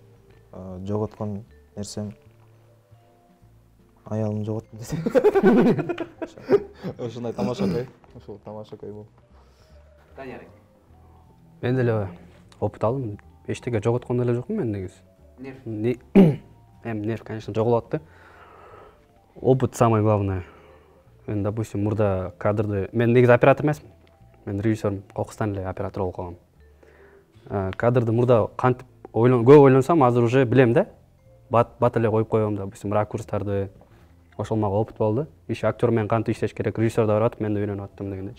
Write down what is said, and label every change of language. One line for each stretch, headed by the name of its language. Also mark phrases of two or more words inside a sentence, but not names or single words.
Kyrgyz: Жоготкон нерсем аялымды жоготтум десем. Ошондой тамашакай. Ошол тамашакай болду. Данияр. Мен деле опыт алдым. Эчтеке жоготкон эле жокмун мен негизи.
Russian: Нерв, конечно,
Kyrgyz: жоголот.
Russian: Опыт самое главное.
Kyrgyz: Мен, допустим, мурда кадрды... Мен негизи оператор эмесмин. Мен режиссер, кокустан эле оператор болуп калгам. Кадрды мурда кантип көп ойлонсам, азыр уже билем да. Бат эле коюп коём, допустим, ракурстарды. Ошол мага опыт болду. Иши актер менен кантип иштеш керек, режиссер да барып, мен да үйрөнүп аттым дегендечи.